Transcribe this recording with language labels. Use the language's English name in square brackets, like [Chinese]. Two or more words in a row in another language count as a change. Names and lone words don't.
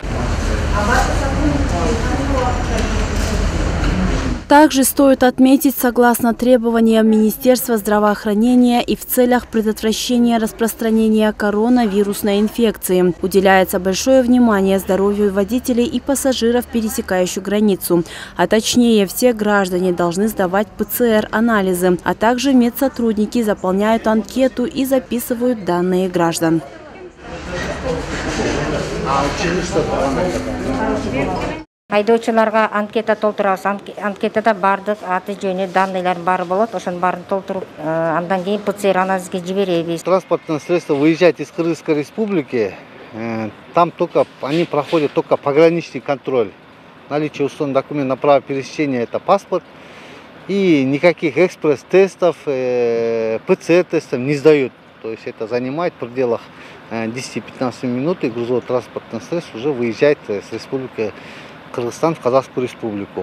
[Russian] Также стоит отметить, согласно требованиям Министерства здравоохранения и в целях предотвращения распространения коронавирусной инфекции, уделяется большое внимание здоровью водителей и пассажиров, пересекающих границу. А точнее, все граждане должны сдавать ПЦР-анализы, а также медсотрудники заполняют анкету и записывают данные граждан. [Kyrgyz] Айдоочуларга анкета толтурабыз. Анкетада бардык аты жөнү данныйлар бар болот. Ошонун баарын толтуруп, андан кийин ПЦР анализге жиберебиз. [Russian] Транспортное средство выезжает из Кыргызской республики. Там только они проходят только пограничный контроль. Наличие установленных документов на право пересечения — это паспорт. И никаких экспресс-тестов, ПЦР-тестов не сдают. То есть это занимает в пределах 10-15 минут, и грузовое транспортное средство уже выезжает с республики Кыргызстан в Казахскую республику.